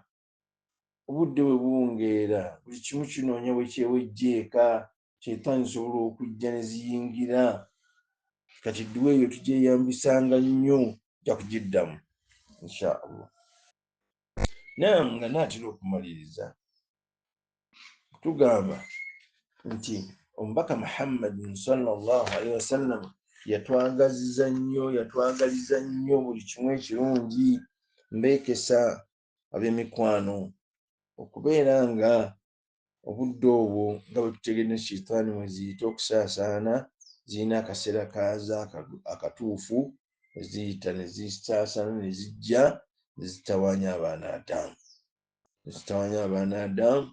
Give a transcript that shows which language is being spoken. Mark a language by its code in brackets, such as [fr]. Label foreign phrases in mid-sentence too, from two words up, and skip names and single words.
[lg] Obudde bwe buwungeera buli kimu kinoonya bwe kyewejja eka, shayitaani zisobola okujja ne ziyingira. Kati dduwa eyo tugyeyambisanga nnyo, ja kugiddamu [ar] إن شاء الله. [lg] Naam, nga naatera okumaliriza tugamba nti omubaka Muhammad [ar] صلى الله عليه وسلم [lg] yatwagaliza nnyo buli kimu ekirungi. Mbeekesa ab'emikwano okubeera nga obudde obwo nga bwe tutegedde shayitaani mwe ziyita okusaasaana, zirina akaseera kaaza akatuufu eziyita ne zisaasaana ne zijja ne zitawaanya abaana Adamu.